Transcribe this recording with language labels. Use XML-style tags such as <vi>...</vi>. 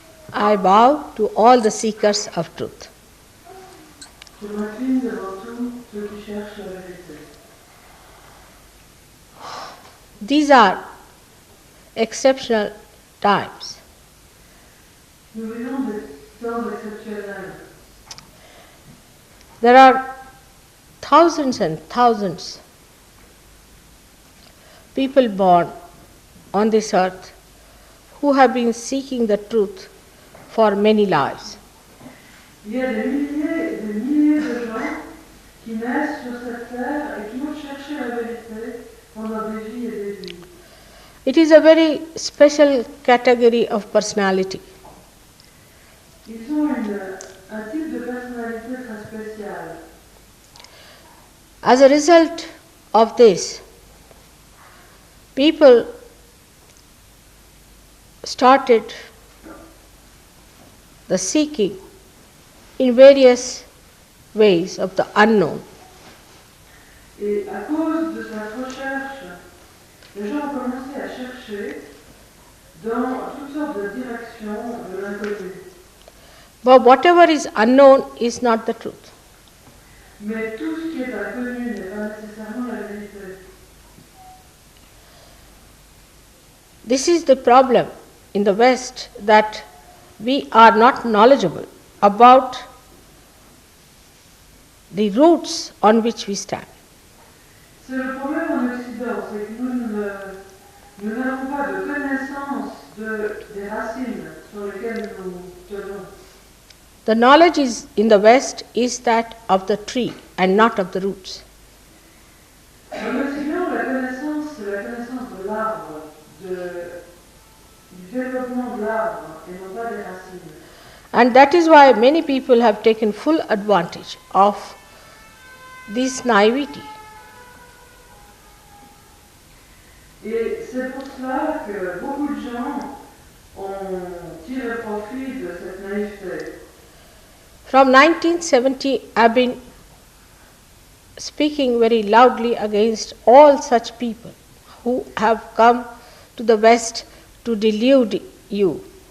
<en>I bow to all the seekers of truth.</en> <fr>Je m'incline devant tous ceux qui cherchent la vérité.</fr> <en>These are exceptional times.</en> <fr>Nous vivons des temps exceptionnels.</fr> <en>There are thousands and thousands people born on this earth who have been seeking the truth for many lives.</en> <fr>Il y a des milliers de gens qui naissent sur cette terre et qui ont cherché la vérité pendant des vies et des vies.</fr> <en>It is a very special category of personality.</en> <fr>Ils ont un type de personnalité très spéciale.</fr> <en>As a result of this, people started the seeking in various ways of the unknown.</en> <fr>Et à cause de cette recherche, les gens ont commencé à chercher dans toutes sortes de directions de l'inconnu.</fr> <en>But whatever is unknown is not the truth.</en> <fr>Mais tout ce qui est inconnu n'est pas nécessairement la vérité.</fr> <en>This is the problem in the West, that we are not knowledgeable about the roots on which we stand.</en> <fr>C'est le problème en Occident, c'est que nous n'avons pas de connaissance des racines sur lesquelles nous tenons.</fr> <en>The knowledge is in the West is that of the tree and not of the roots.</en> <fr>En Occident, la connaissance, c'est la connaissance de l'arbre, du développement de l'arbre et non pas des racines.</fr> <en>And that is why many people have taken full advantage of this naivety.</en> <fr>Et c'est pour cela que beaucoup de gens ont tiré profit de cette naïveté.</fr> <en>From 1970, I've been speaking very loudly against all such people who have come to the West to delude you.</en>